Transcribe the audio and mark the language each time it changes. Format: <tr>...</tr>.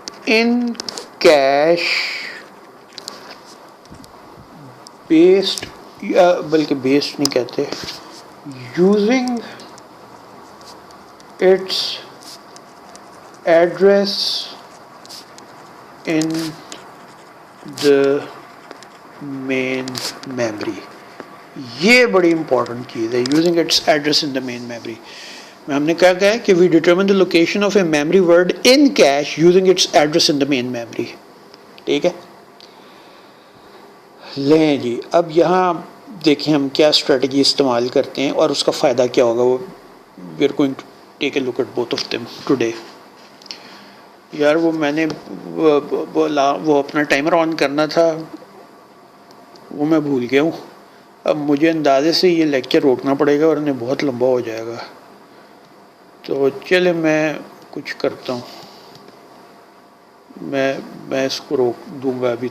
<en>in cache based،</en> <ur>بلکہ based نہیں کہتے،</ur> <en>using its address in the main memory.</en> <ur>یہ بڑی امپورٹنٹ چیز ہے،</ur> <en>using its address in the main memory.</en> <ur>ہم نے کہا ہے کہ</ur> <en>we determine the location of a memory word in cache using its address in the main memory.</en> <ur>ٹھیک ہے. لیں جی، اب یہاں دیکھیں ہم کیا اسٹریٹجی استعمال کرتے ہیں اور اس کا فائدہ کیا ہوگا.</ur> <en>وہ we are going to take a look at both of them today.</en> <ur>یار وہ میں نے وہ اپنا ٹائمر آن کرنا تھا، وہ میں بھول گیا ہوں. اب مجھے اندازے سے یہ لیکچر روکنا پڑے گا اور انہیں بہت لمبا ہو جائے گا. تو چلے میں کچھ کرتا ہوں، میں اس کو روک دوں گا ابھی.</ur>